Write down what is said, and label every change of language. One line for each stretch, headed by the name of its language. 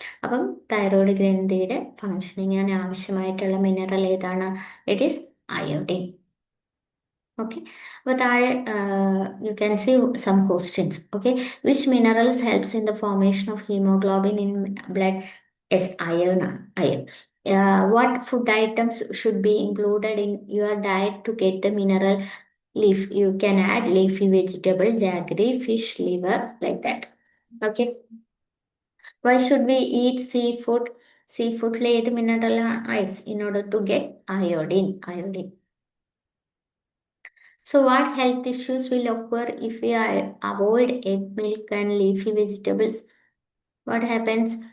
Malayalam: അപ്പം തൈറോയ്ഡ് ഗ്രന്ഥിയുടെ ഫങ്ഷനിങ്ങിന് ആവശ്യമായിട്ടുള്ള മിനറൽ ഏതാണ്?
English: It is iodine. Okay.
Malayalam: അപ്പോൾ താഴെ
English: You can see some questions. Okay. Which minerals helps in the formation of haemoglobin in blood?
Malayalam: Yes, iron ആണ്. Iron.
English: What food items should be included in your diet to get the mineral? Leaf. You can add leafy vegetable, jaggery, fish, liver, like that. Okay. Why should we eat seafood?
Malayalam: Seafood ഏത് mineral ആണ്?
English: In order to get iodine. So what health issues will occur if we avoid egg, milk and leafy vegetables? What happens?